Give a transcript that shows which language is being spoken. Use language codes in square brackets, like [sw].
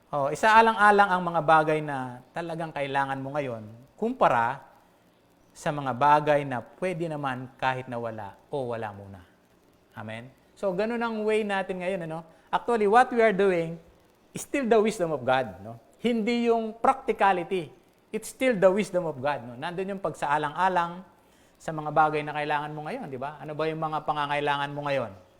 [tl] Isaalang-alang ang mga bagay na talagang kailangan mo ngayon kumpara sa mga bagay na pwede naman kahit na wala o wala muna. Amen. So ganun ang way natin ngayon, ano? [en] Actually, what we are doing is still the wisdom of God, no. [tl] Hindi yung [en] practicality. It's still the wisdom of God. No? [tl] Nandun yung pagsaalang-alang sa mga bagay na kailangan mo ngayon, di ba? Ano ba yung mga pangangailangan mo ngayon?